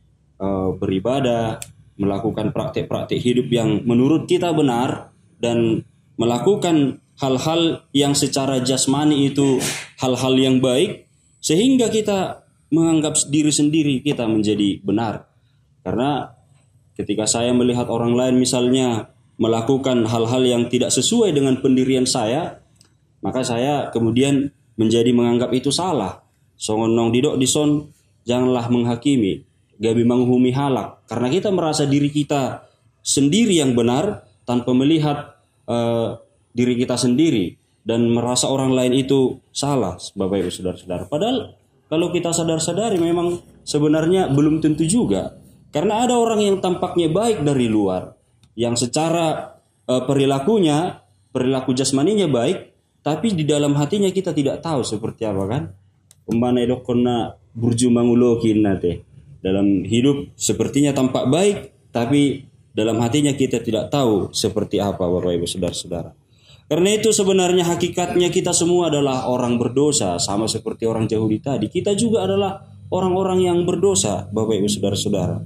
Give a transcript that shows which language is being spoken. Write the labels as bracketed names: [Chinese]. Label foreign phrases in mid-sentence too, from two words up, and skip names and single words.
[Indonesian] beribadah, melakukan praktik-praktik hidup yang menurut kita benar, dan melakukan hal-hal yang secara jasmani itu hal-hal yang baik, sehingga kita menganggap diri sendiri kita menjadi benar. Karena ketika saya melihat orang lain misalnya melakukan hal-hal yang tidak sesuai dengan pendirian saya, maka saya kemudian menjadi menganggap itu salah. [Batak Toba] Songonong didok dison, [Indonesian] janganlah menghakimi, [Batak Toba] gabi menghumi halak. [Indonesian] Karena kita merasa diri kita sendiri yang benar tanpa melihat diri kita sendiri, dan merasa orang lain itu salah, Bapak Ibu saudara-saudara. Padahal kalau kita sadar-sadari memang sebenarnya belum tentu juga. Karena ada orang yang tampaknya baik dari luar, yang secara perilaku jasmaninya baik, tapi di dalam hatinya kita tidak tahu seperti apa, kan? [Batak Toba] Umpana dok kena burju mangulokin nate. [Indonesian] Dalam hidup sepertinya tampak baik, tapi dalam hatinya kita tidak tahu seperti apa, Bapak Ibu saudara-saudara. Karena itu sebenarnya hakikatnya kita semua adalah orang berdosa, sama seperti orang Yahudi tadi. Kita juga adalah orang-orang yang berdosa, Bapak Ibu saudara-saudara.